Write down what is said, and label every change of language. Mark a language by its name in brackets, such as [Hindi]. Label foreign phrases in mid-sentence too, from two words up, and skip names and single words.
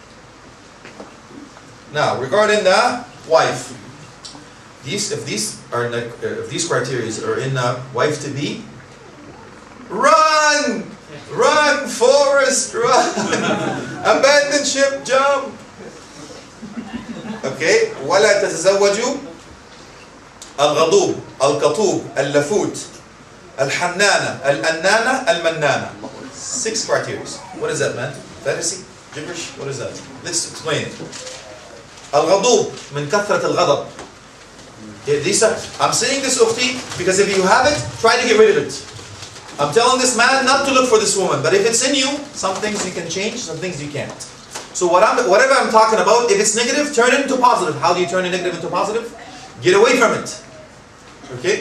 [English] Now, regarding the wife. If these criteria are in a wife to be, run! Run, Forrest, run! Abandon ship, jump! [Arabic] Okay, ولا تتزوجوا الغضوب القطوب اللفوت الحنانة الأنانة المنانة. [English] 6 criteria. What is that, man? Fantasy? Gibberish? What is that? Let's explain it. [Arabic] الغضوب من كثرة الغضب. [English] I'm saying this, Ukhti, because if you have it, try to get rid of it. I'm telling this man not to look for this woman, but if it's in you, some things you can change, some things you can't. So whatever I'm talking about, if it's negative, turn it into positive. How do you turn a negative into positive? Get away from it. Okay?